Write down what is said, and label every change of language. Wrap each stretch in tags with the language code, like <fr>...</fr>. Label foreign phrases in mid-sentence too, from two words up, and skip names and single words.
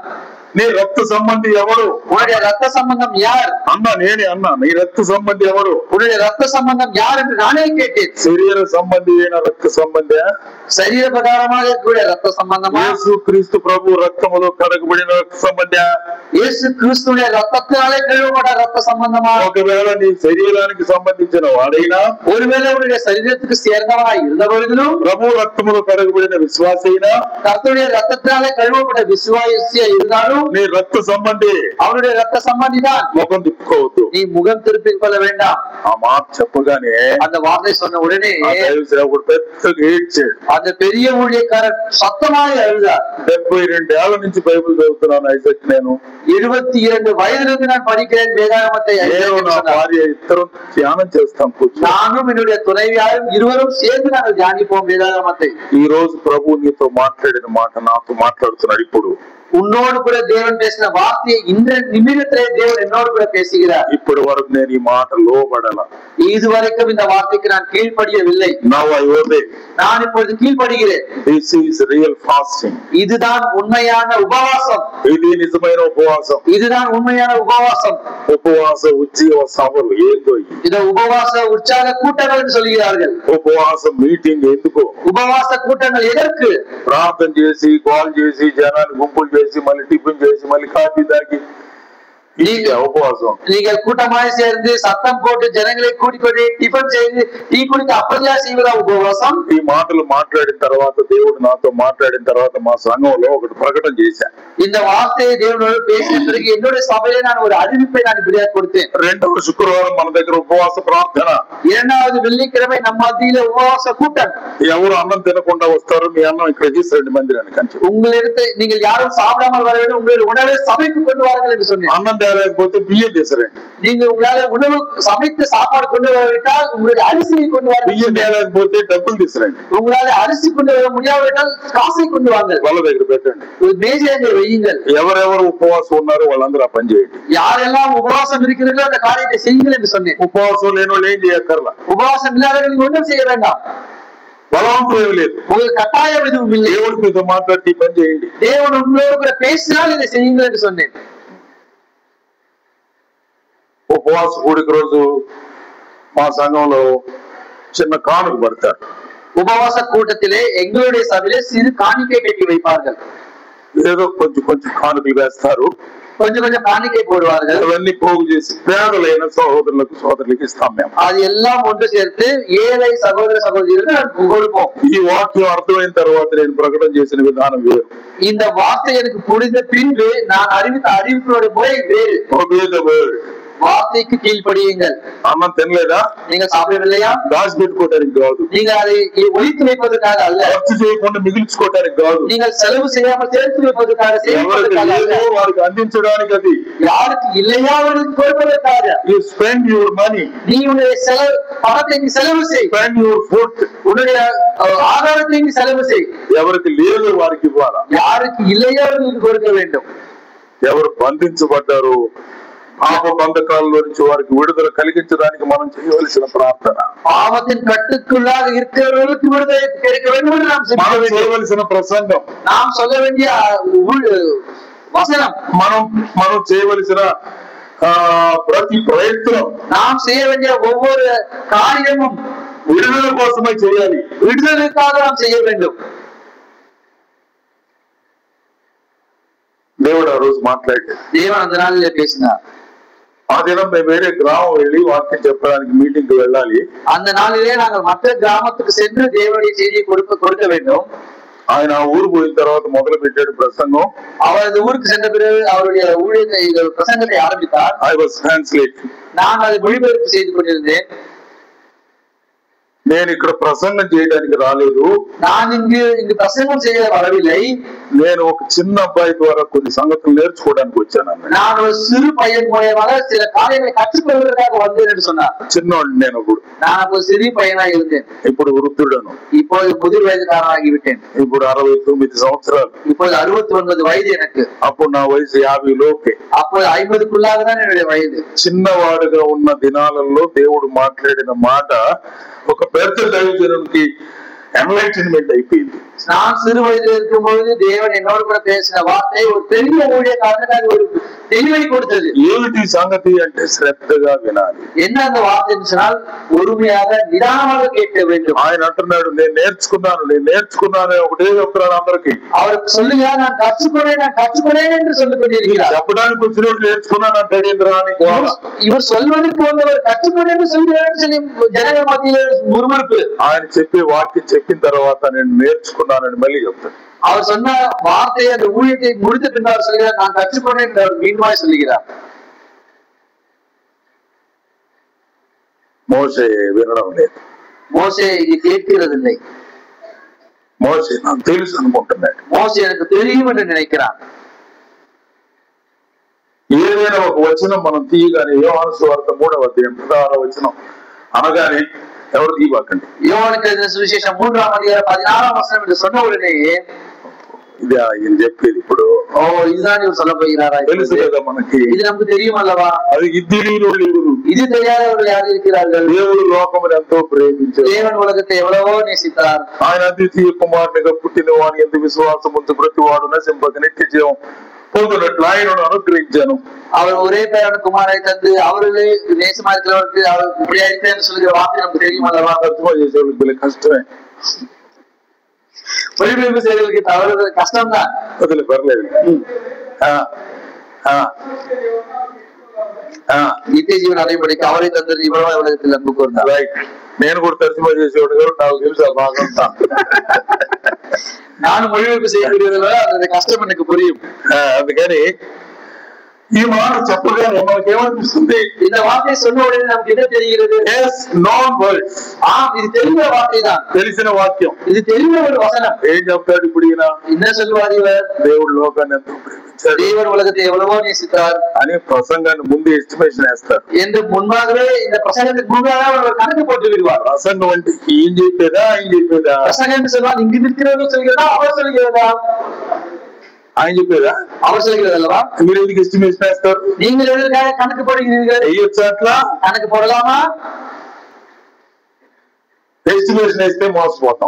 <te>నీ రక్త సంబంధి ఎవరు?</te> <ta>உன்னுடைய ரத்த சம்பந்தம் யார்?</ta> <te>అన్నా నేనే అన్నా, నీ రక్త సంబంధి ఎవరు?</te> <ta>உன்னுடைய ரத்த சம்பந்தம் யார் என்று நானே கேட்டேன்.</ta> <te>శరీర సంబంధి అయిన రక్త సంబంధి, శరీర ప్రకారமாக కూడా రక్త సంబంధమా? యేసు క్రీస్తు ప్రభు రక్తములో కడగబడిన రక్త సంబంధి, యేసు క్రీస్తుని రక్తத்தாலே కழுవబడ్డ రక్త సంబంధమా? ఒకవేళ నీ శరీరానికి సంబంధించిన వాడైనా,</te> <ta>ஒருவேளை உன்னுடைய சரீரத்துக்கு சேர்ந்தவனாய் இருந்த பொழுதிலும்,</ta> <te>ప్రభు రక్తములో కడగబడిన విశ్వాసి అయినా,</te> <ta>கர்த்தருடைய ரத்தத்தாலே கழுவப்பட்ட விசுவாசியா இருந்தாலும்</ta> <te>నీ రక్త సంబంధి,</te> <ta>அவருடைய ரத்த சம்பந்தி தான்.</ta> <te>ముఖం తిప్పుకోవద్దు.</te> <ta>நீ முகம் திருப்பிக் கொள்ள வேண்டாம்.</ta> <te>ఆ మాట చెప్పగానే</te> <ta>அந்த వార్த்தை சொன்ன உடனே</ta> <te>దైవసేవకుడు పెద్దగా ఏడ్చాడు.</te> <ta>அந்த பெரிய ஊழியக்காரர் சத்தமாக அழுதார்.</ta> <te>72 ఏళ్ల నుంచి బైబిల్ చదువుతున్నాను ఐజక్. నేను</te> <ta>22 వయதிலிருந்து நான் படிக்கிறேன் வேதாகமத்தை.</ta> <te>నేను నా భార్య ఇద్దరం ధ్యానం చేస్తాం కూర్చొని.</te> <ta>நானும் என்னுடைய துணைவியாரும் இருவரும் சேர்ந்து நாங்கள் தியானிப்போம் வேதாகமத்தை.</ta> <te>ఈ రోజు ప్రభు నీతో మాట్లాడిన మాట నాతో మాట్లాడుతున్నాడు. ఇప్పుడు</te> <ta>உன்னோடு கூட தேவன் பேசின வார்த்தையை இந்த நிமிடத்திலே தேவன் என்னோடு கூட பேசுகிறார்.</ta> <te>ఇప్పటి వరకు నేను ఈ మాట లోబడల.</te> <ta>இதுவரைக்கும் இந்த வார்த்தைக்கு நான் கீழ்ப்படியவில்லை.</ta> <en>Now I obey.</en> <ta>நான் இப்பொழுது கீழ்ப்படுகிறேன்.</ta> <en>This is real fasting.</en> <ta>இதுதான் உண்மையான உபவாசம்.</ta> <te>ఇది నిజమైన ఉపవాసం.</te> <ta>இதுதான் உண்மையான உபவாசம்.</ta> <te>ఉపవాస ఉజ్జీవ సభలు ఏందో</te> <ta>இத உபவாச உற்சாக கூட்டங்கள் என்று சொல்கிறார்கள்.</ta> <te>ఉపవాస మీటింగ్ ఎందుకు?</te> <ta>உபவாச கூட்டங்கள் எதற்கு?</ta> <te>ప్రార్థన చేసి కాల్ చేసి జనాన్ని గుంపులు చేసి మళ్ళీ టిఫిన్ చేసి మళ్ళీ కాఫీ తాగి ఉపవాసం.</te> <ta>நீங்கள் கூட்டமாய் சேர்ந்து சத்தம் போட்டு ஜனங்களை கூட்டிக்கொண்டு டிஃபன் செய்து டீ குடித்து அப்படியா செய்வதா உபவாசம்?</ta> <te>ఈ మాటలు మాట్లాడిన తర్వాత దేవుడు నాతో మాట్లాడిన తర్వాత మా సంఘంలో ఒకటి ప్రకటన చేశాను.</te> <ta>இந்த வார்த்தையை தேவனோடு பேசின பிறகு என்னுடைய சபையிலே நான் ஒரு அறிவிப்பை நான் இப்படியா கொடுத்தேன்.</ta> <te>2వ శుక్రవారం మన దగ్గర ఉపవాస ప్రార్థన.</te> <ta>2வது வெள்ளிக்கிழமை நம்ம மத்தியில உபவாச கூட்டம்.</ta> <te>ఎవరు అన్నం తినకుండా వస్తారు, మీ అన్నం ఇక్కడ తీసుకురండి మందిరానికి అని చెప్పి.</te> <ta>உங்களிடத்தை நீங்கள் யாரும் சாப்பிடாமல் வர வேண்டும், உங்களுடைய உணவை சபைக்கு கொண்டு வாருங்கள் என்று சொன்னேன்.</ta> <te>అన్నం తేలేకపోతే బియ్యం తీసుకురండి.</te> <ta>நீங்க உங்களால உணவு சமைத்து சாப்பாடு கொண்டு வரவிட்டால் உங்களுடைய அரிசியை கொண்டு வர.</ta> <te>బియ్యం తేలేకపోతే డబ్బులు తీసుకురండి.</te> <ta>உங்களால அரிசி கொண்டு வர முடியாவிட்டால் காசை கொண்டு வாங்க.</ta> <te>వాళ్ళ దగ్గర పెట్టండి.</te> <ta>மேஜையை வையுங்கள்.</ta> <te>ఎవరెవరు ఉపవాసం ఉన్నారో వాళ్ళందరూ ఆ పని చేయండి.</te> <ta>யாரெல்லாம் உபவாசம் இருக்கிறீர்களோ அந்த காரியத்தை செய்யுங்கள் என்று சொன்னேன்.</ta> <te>ఉపవాసం లేని వాళ్ళు ఏం చేయక్కర్లా.</te> <ta>உபவாசம் இல்லாதவர்கள் நீங்க ஒன்றும் செய்ய வேண்டாம்.</ta> <te>బలవంతం ఏమి లేదు.</te> <ta>உங்களுக்கு கட்டாயம் எதுவும் இல்லை.</ta> <te>దేవుడి మీతో మాట్లాడి పని చేయండి.</te> <ta>தேவன் உங்களோடு கூட பேசினால் இதை செய்யுங்கள் என்று சொன்னேன்.</ta> <te>ఉపవాస కూడిక రోజు మా సంఘంలో చిన్న కానుక పడతారు.</te> <ta>உபவாச கூட்டத்திலே எங்களுடைய சபையிலே சிறு காணிக்கை கட்டி வைப்பார்கள்.</ta> <te>ఏదో కొంచెం కొంచెం కానుకలు వేస్తారు.</te> <ta>கொஞ்சம் கொஞ்சம் காணிக்கை போடுவார்கள்.</ta> <te>అవన్నీ పోగు చేసి పేదలైన సహోదరులకు సోదరులకు ఇస్తాం మేము.</te> <ta>அது எல்லாம் ஒன்று சேர்த்து ஏழை சகோதர சகோதரிகளுக்கு கொடுப்போம்.</ta> <te>ఈ వాక్యం అర్థమైన తర్వాత నేను ప్రకటన చేసిన విధానం వేరు.</te> <ta>இந்த வார்த்தை எனக்கு புரிந்த பின்பு நான் அறிவித்த அறிவிப்புடைய முறை வேறு.</ta> <en>Obey the word.</en> <ta>வார்த்தைக்கு கீழ்ப்படியுங்கள்.</ta> <te>అన్నం తినలేదా?</te> <ta>நீங்க சாப்பிடவில்லையா?</ta> <te>దాచి పెట్టుకోవడానికి కాదు.</te> <ta>நீங்க அதை ஒழித்து வைப்பதற்காக அல்ல.</ta> <te>ఖర్చు చేయకుండా మిగిల్చుకోవడానికి కాదు.</te> <ta>நீங்கள் செலவு செய்யாமல் சேர்த்து வைப்பதற்காக</ta> <te>వారికి అందించడానికి. అది</te> <ta>யாருக்கு இல்லையா அவர்களுக்கு கொடுப்பதற்காக.</ta> <en>You spend your money.</en> <ta>நீ உன்னுடைய செலவு பணத்தை நீ செலவு செய்.</ta> <en>Spend your food.</en> <ta>உன்னுடைய ஆதாரத்தை நீ செலவு செய்.</ta> <te>ఎవరికి లేదు వారికి ఇవ్వాలా.</te> <ta>யாருக்கு இல்லையா அவர்களுக்கு கொடுக்க வேண்டும்.</ta> <te>ఎవరు బంధించబడ్డారు పాప బంధకాల్లో నుంచి వారికి విడుదల కలిగించడానికి మనం చేయవలసిన ప్రార్థన.</te> <ta>பாவத்தின் கட்டுக்குள்ளாக இருக்கிறவர்களுக்கு விடுதலை கிடைக்க வேண்டும் என்று நாம்</ta> <te>చేయవలసిన ప్రసంగం.</te> <ta>நாம் சொல்ல வேண்டிய வசனம்.</ta> <te>మనం చేయవలసిన ప్రతి ప్రయత్నం,</te> <ta>நாம் செய்ய வேண்டிய ஒவ்வொரு காரியமும்</ta> <te>విడుదల కోసమే చేయాలి.</te> <ta>விடுதலுக்காக நாம் செய்ய வேண்டும்.</ta> <te>దేవుడు ఆ రోజు మాట్లాడాడు.</te> <ta>தேவன் அந்த நாளிலே பேசினார்.</ta> <te>ఆ దినం మేము వేరే గ్రామం వెళ్ళి వాక్యం చెప్పడానికి మీటింగ్ వెళ్ళాలి.</te> <ta>அந்த நாளிலே நாங்கள் மற்ற கிராமத்துக்கு சென்று தேவனுடைய செய்தியை கொடுக்க வேண்டும்.</ta> <te>ఆయన ఊరు పోయిన తర్వాత మొదలు పెట్టాడు ప్రసంగం.</te> <ta>அவரது ஊருக்கு சென்ற பிறகு அவருடைய ஊழியத்தை பிரசங்கத்தை ஆரம்பித்தார்.</ta> <en>I was translating.</en> <ta>நான் அதை மொழிபெயர்ப்பு செய்து கொண்டிருந்தேன்.</ta> <te>నేను ఇక్కడ ప్రసంగం చేయడానికి రాలేదు.</te> <ta>நான் இங்கு பிரசங்கம் செய்ய வரவில்லை.</ta> <te>నేను ఒక చిన్న అబ్బాయి ద్వారా కొన్ని సంగతులు నేర్చుకోవడానికి వచ్చాను.</te> <ta>நான் ஒரு சிறு பையன் மூலமாக சில காரியங்களை கற்றுக்கொள்வதற்காக வந்தேன் என்று சொன்னார்.</ta> <te>చిన్నోడు నేను అప్పుడు.</te> <ta>நான் அப்போ சிறு பையனா இருந்தேன்.</ta> <te>ఇప్పుడు వృద్ధుడను.</te> <ta>இப்போது முதிர் వయసుக்காரனாகி விட்டேன்.</ta> <te>ఇప్పుడు 69 సంవత్సరాలు.</te> <ta>இப்போது 69 వయது எனக்கு.</ta> <te>అప్పుడు నా వయసు 50 లోపే.</te> <ta>அப்போது 50க்குள்ளாக தான் என்னுடைய వయது.</ta> <te>చిన్నవాడుగా ఉన్న దినాలలో దేవుడు మాట్లాడిన మాట ఒక పెద్ద దైవజనునికి ఎన్లైటన్మెంట్ అయిపోయింది.</te> <ta>நான் சிறு வயதில் இருக்கும் பொழுது தேவன் என்னோடு கூட பேசின வார்த்தை ஒரு பெரிய ஊழியக்காரனுக்கு ஒரு தெளிவை கொடுத்தது.</ta> <te>ఏమిటి సంగతి అంటే శ్రద్ధగా వినాలి.</te> <ta>என்ன அந்த వార్త சொன்னால் பொறுமையாக నిదానంగా கேட்க வேண்டும்.</ta> <te>ఆయన అంటున్నాడు నేను నేర్చుకున్నాను ఒకటే చెప్తున్నాను అందరికి.</te> <ta>அவருக்கு சொல்லுங்க நான் கற்றுக்கொண்டேன் என்று சொல்லிக் கொண்டிருக்கிறார்.</ta> <te>చెప్పడానికి వచ్చినప్పుడు నేర్చుకున్నాను అంటాడేంద్రా అని</te> <ta>இவர் சொல்வதற்கு வந்தவர் கற்றுக்கொண்டேன் என்று சொல்கிறார் சொல்லி ஜனங்கள் மத்தியில் முறுமுறுப்பு.</ta> <te>ఆయన చెప్పే వాక్యం చెప్పిన తర్వాత నేను నేర్చుకున్నానని మళ్ళీ చెప్తాను.</te> <ta>அவர் சொன்ன வார்த்தையை அந்த ஊழியத்தை முடித்த பின்னர் சொல்கிறார் நான் கற்றுக்கொண்டேன் என்று அவர் மீண்டுமாய் சொல்லுகிறார்.</ta> <te>మోషే వినడం లేదు.</te> <ta>మోసే ఇది கேட்கிறதில்லை.</ta> <te>మోషే నాకు తెలుసు అనుకుంటున్నాడు.</te> <ta>మోసే எனக்கு தெரியும் என்று நினைக்கிறான்.</ta> <te>ఏదైనా ఒక వచనం మనం తీయగానే యోహాను సువార్త 3వ అధ్యాయం 16వ వచనం అనగానే ఎవరు తీయబాకండి.</te> <ta>யோவானுக்கு எழுதின சுவிசேஷம் 3ஆம் அதிகாரம் 16ஆம் வசனம் என்று சொன்ன உடனே</ta> <te>ఇది ఆయన చెప్పేది ఇప్పుడు.</te> <ta>இதுதான் இவர் சொல்ல போகிறாரா?</ta> <te>తెలుసు కదా మనకి.</te> <ta>இது நமக்கு தெரியும் அல்லவா?</ta> <te>అది తెలియని</te> <ta>இது தெரியாதவர்கள் யார் இருக்கிறார்கள்?</ta> <te>దేవుడు లోకమును ఎంతో ప్రేమించాడు.</te> <ta>தேவன் உலகத்தை எவ்வளவோ நேசித்தார்.</ta> <te>ఆయన అద్వితీయ కుమారునిగా పుట్టిన వాని యందు విశ్వాసం ఉంచు ప్రతి వాడు నశింపక నిత్య జీవం పొందునట్లు ఆయనను అనుగ్రహించాను.</te> <ta>அவர் ஒரே பேரான குமாரை தந்து அவர்களே நேசமா இருக்கிறவருக்கு அவர் இப்படி அழைத்தேன்னு சொல்லுகிற வார்த்தை நமக்கு தெரியும் அல்லவா?</ta> <te>తర్జుమా చేసేవాళ్ళకి కష్టమే.</te> <ta>மொழிபெயர்ப்பு செய்வதற்கு தவறு கஷ்டம் தான்.</ta> <te>వదిలే పర్లేదు.</te> <ta>நித்திய ஜீவன் அடைபடிக்கு அவரை தந்தது இவ்வளவு உலகத்தில் அன்பு கூர்ந்தார்.</ta> <te>నేను కూడా తర్జుమా చేసేవాడు కాబట్టి నాకు తెలుసు ఆ భాగంతా.</te> <ta>நானும் மொழிபெயர்ப்பு செய்யக்கூடியதுனால அந்த கஷ்டம் எனக்கு புரியும்.</ta> <te>అందుకని ఈ మాట చెప్పగానే మనకి ఏమనిపిస్తుంది?</te> <ta>இந்த வார்த்தை சொன்ன உடனே நமக்கு என்ன தெரிகிறது? இது தெரிந்த வார்த்தை தான்,</ta> <te>తెలిసిన వాక్యం, ఇది తెలిసిన ஒரு వచనం. ఏం చెప్తాడు ఇప్పుడు ఈయన?</te> <ta>என்ன சொல்லுவார் ఇவர்?</ta> <te>దేవుడు లోకాన్ని ఎంతో ప్రేమించాడు,</te> <ta>தேவன் உலகத்தை எவ்வளவோ நேசித்தார்</ta> <te>అని ప్రసంగాన్ని ముందు ఎస్టిమేషన్ వేస్తారు.</te> <ta>என்று మున్பாகவே இந்த பிரசங்கத்துக்கு முன்பாக அவர் கணக்கு போட்டு விடுவார்.</ta> <te>ప్రసంగం అంటే ఏం చెప్పేదా</te> <ta>பிரசங்கம் என்று சொல்வார். இங்கு நிற்கிறவர்கள் சொல்கிறதா அவர் சொல்கிறதா?</ta> <te>ఆయన చెప్పేదా</te> <ta>அவர் சொல்கிறது அல்லவா?</ta> <te>మీరు ఎందుకు ఎస్టిమేషన్ వేస్తారు?</te> <ta>நீங்கள் எதற்காக கணக்கு போடுகிறீர்கள்?</ta> <te>వేయొచ్చు అట్లా?</te> <ta>கணக்கு போடலாமா?</ta> <te>ఎస్టిమేషన్ వేస్తే మోసపోతాం.</te>